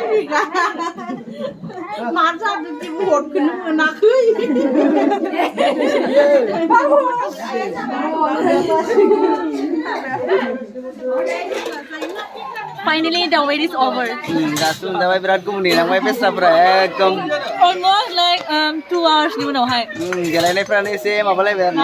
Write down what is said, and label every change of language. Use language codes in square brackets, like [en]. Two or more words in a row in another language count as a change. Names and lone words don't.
[brx] मा जादों दि भटखौनो मोनाखै [en] Finally, the wait is over. [brx] दासो मोनजाबाय बिराद गोबाव नेनांबाय बेस्राफ्रा एकदम [en] Almost like 2 hours [brx] नि उनावहाय गेलेनायफ्रानो एसे माबालायबाय आरो ना